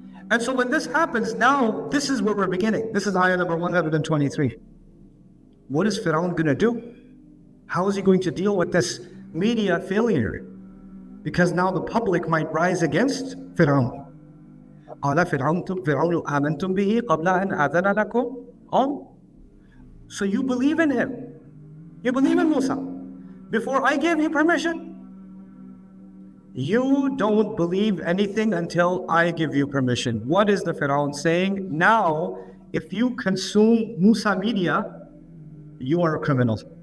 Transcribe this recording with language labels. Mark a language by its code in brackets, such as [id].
[en] And so when this happens, now this is where we're beginning. This is ayah number 123. What is Pharaoh going to do? How is he going to deal with this media failure? Because now the public might rise against Pharaoh. [ar] قال فرعون آمنتم به قبل أن آذن لكم. [en] Oh, so you believe in him. You believe in Musa before I gave you permission? You don't believe anything until I give you permission. What is the Pharaoh saying? Now, if you consume Musa media, you are a criminal.